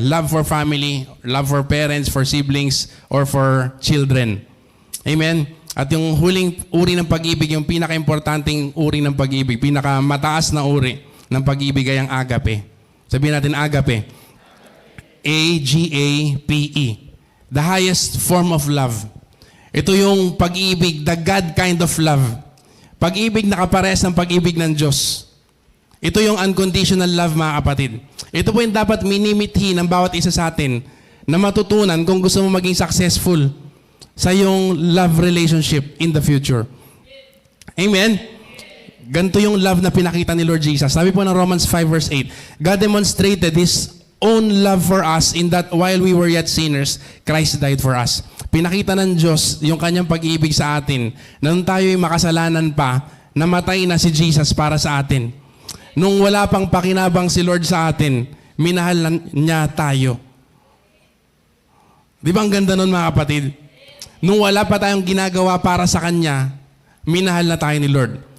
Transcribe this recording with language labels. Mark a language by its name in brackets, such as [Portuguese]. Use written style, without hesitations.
[English] Love for family, love for parents, for siblings, or for children. Amen? [Filipino] At yung huling uri ng pag-ibig, yung pinaka-importanting uri ng pag-ibig, pinaka-mataas na uri ng pag-ibig ay ang agape. Sabihin natin agape. A-G-A-P-E. [English] The highest form of love. [Filipino] Ito yung pag-ibig, [English] the God kind of love. [Filipino] Pag-ibig na kapares ng pag-ibig ng Diyos. Ito yung unconditional love, mga kapatid. Ito po yung dapat minimithi ng bawat isa sa atin na matutunan kung gusto mo maging successful sa yung love relationship [English] in the future. [Filipino] Amen? Ganito yung love na pinakita ni Lord Jesus. Sabi po ng [English] Romans 5 verse 8, God demonstrated His own love for us in that while we were yet sinners, Christ died for us. [Filipino] Pinakita ng Diyos yung kanyang pag-ibig sa atin na nung tayo'y makasalanan pa, namatay na si Jesus para sa atin. Nung wala pang pakinabang si Lord sa atin, minahal niya tayo. Di ba ang ganda nun mga kapatid? Nung wala pa tayong ginagawa para sa Kanya, minahal na tayo ni Lord.